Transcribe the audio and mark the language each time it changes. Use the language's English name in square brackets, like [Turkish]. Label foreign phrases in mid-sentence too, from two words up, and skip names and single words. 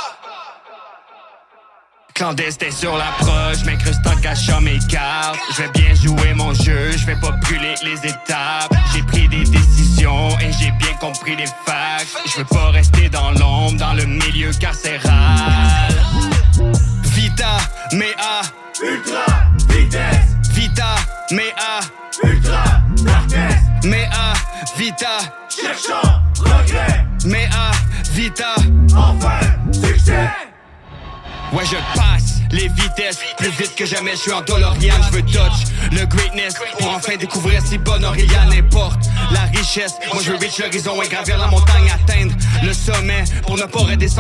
[French] Clandestin sur l'approche, m'incruste en cachant mes cartes. Je vais bien jouer mon jeu, je vais pas brûler les étapes. J'ai pris des décisions et j'ai bien compris les facts. Je veux pas rester dans l'ombre, dans le milieu carcéral. [Latin] Vita, Mea, [French] Ultra vitesse. [Latin] Vita, Mea, [English] Ultra darkness. [Latin] Mea, Vita, [French] Cherchant regret. [Latin] Mea, Vita. [French] Enfin succès. Ouais, je passe les vitesses plus vite que jamais. Je suis en DeLorean, je veux touch le greatness pour enfin découvrir si bonne Oriane n'importe la richesse. Moi je veux reach l'horizon et gravir la montagne, atteindre le sommet pour ne pas redescendre.